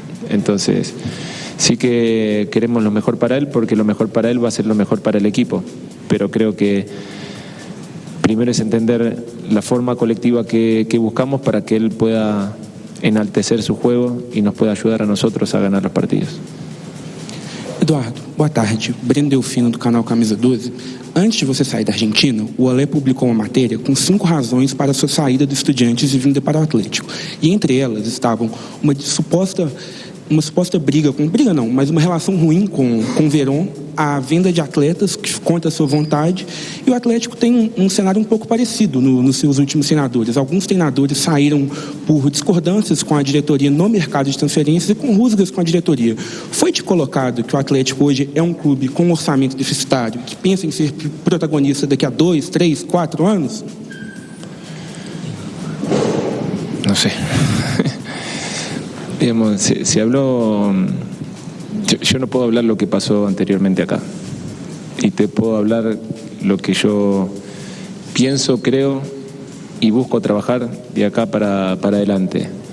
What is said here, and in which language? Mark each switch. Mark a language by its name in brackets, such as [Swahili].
[Spanish] Entonces, sí que queremos lo mejor para él, porque lo mejor para él va a ser lo mejor para el equipo. Pero creo que primero es entender la forma colectiva que buscamos para que él pueda enaltecer su juego y nos pueda ayudar a nosotros a ganar los partidos. [Portuguese] Eduardo, boa tarde. Breno Delfino, do canal Camisa 12. Antes de você sair da Argentina, o Olé publicou uma matéria com 5 razões para a sua saída do Estudiantes e vinda para o Atlético. E entre elas estavam uma suposta briga, mas uma relação ruim com o Verón, a venda de atletas contra a sua vontade, e o Atlético tem um cenário um pouco parecido nos seus últimos treinadores. Alguns treinadores saíram por discordâncias com a diretoria no mercado de transferências e com rusgas com a diretoria. Foi-te colocado que o Atlético hoje é um clube com um orçamento deficitário, que pensa em ser protagonista daqui a 2, 3, 4 anos? [Spanish] No sé. Digamos, se habló, yo no puedo hablar lo que pasó anteriormente acá, y te puedo hablar lo que yo pienso, creo y busco trabajar de acá para adelante.